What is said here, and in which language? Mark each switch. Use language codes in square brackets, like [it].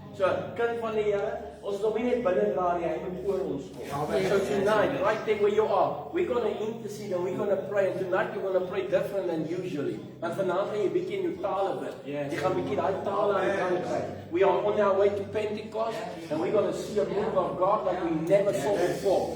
[af] So, kind van die Here, ons nog nie net binne dra nie, hy moet oor ons kom. [en] So tonight, right there where you are, we're going to intercede and we're going to pray. And tonight you're going to pray different than usually. [af] Want vanaand gaan jy bietjie in jou tale bid. Jy gaan bietjie daai tale aan die kant kry. [en] We are on our way to Pentecost and we're going to see a move of God like we never saw before.